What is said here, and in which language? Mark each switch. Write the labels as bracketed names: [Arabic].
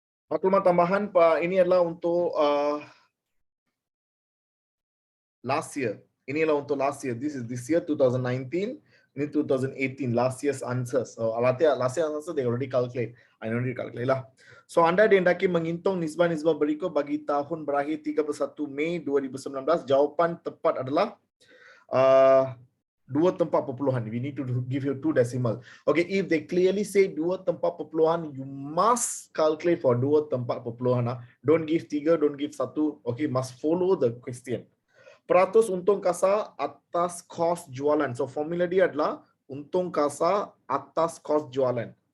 [Malay] Maklumat tambahan Pak, ini adalah untuk [English] last year. [Malay] Ini adalah untuk [English] last year. This is this year 2019. [Malay] Ini 2018 [English] last year's answers. So last year's answer they already calculate. I already calculate [Malay] lah. So anda dihendaki menghitung nisbah-nisbah berikut bagi tahun berakhir 31 Mei 2019. Jawapan tepat adalah 2.4. [English] We need to give you 2 decimal. Okay, if they clearly say 2.4, you must calculate for 2.4. Don't give 3, don't give 1. Okay, must follow the question. [Malay] Peratus untung kasar atas kos jualan. So formula dia adalah untung kasar atas kos jualan.